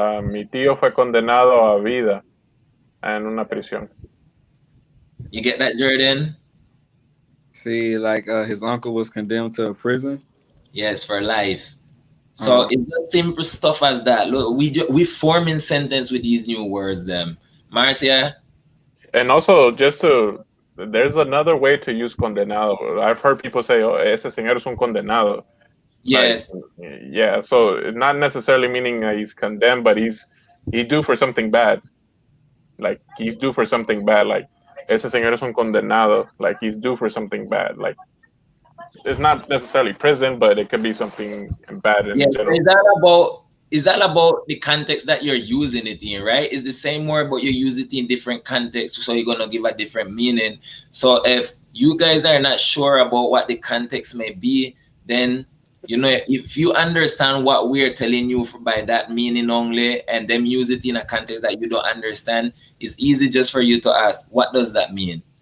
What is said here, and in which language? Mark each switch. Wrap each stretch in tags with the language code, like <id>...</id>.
<es>Mi tío fue condenado a vida en una prisión.</es> <en>You get that, Jordan? See, like his uncle was condemned to a prison. Yes, for life. So it's just simple stuff as that. Look, we forming sentence with these new words. Them, Marcia. And also, there's another way to use condenado. I've heard people say,</en> <es>"Oh, ese señor es un condenado."</es> <en>Yes. Like, yeah. So not necessarily meaning he's condemned, but he's due for something bad. Like he's due for something bad.</en> <es>Like ese señor es un condenado.</es> <en>Like he's due for something bad. Like it's not necessarily prison, but it could be something bad in general. Is that about the context that you're using it in, right? It's the same word, but you use it in different contexts, so you're gonna give a different meaning. So if you guys are not sure about what the context may be, then if you understand what we're telling you by that meaning only, and then use it in a context that you don't understand, it's easy just for you to ask, what does that mean?</en>